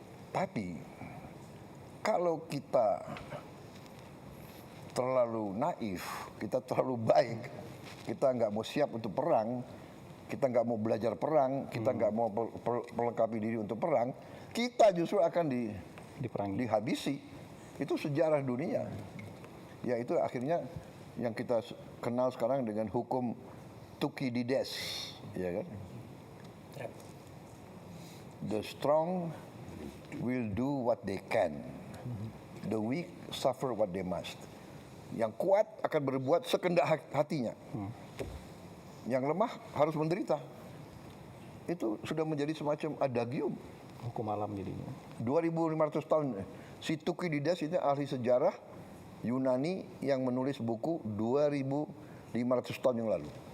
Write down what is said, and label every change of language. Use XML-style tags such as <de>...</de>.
<id>Tapi kalau kita terlalu naif, kita terlalu baik, kita nggak mau siap untuk perang, kita nggak mau belajar perang, kita nggak mau perlengkapi diri untuk perang, kita justru akan Diperangi. dihabisi. Itu sejarah dunia. Ya itu akhirnya yang kita kenal sekarang dengan hukum Thukydides, ya kan?</id> <en>The strong will do what they can, the weak suffer what they must.</en> <id>Yang kuat akan berbuat sekendak hatinya, yang lemah harus menderita. Itu sudah menjadi semacam adagium. Hukum alam jadinya. 2500 tahun. Si Thukydides ini ahli sejarah Yunani yang menulis buku 2500 tahun yang lalu.</id>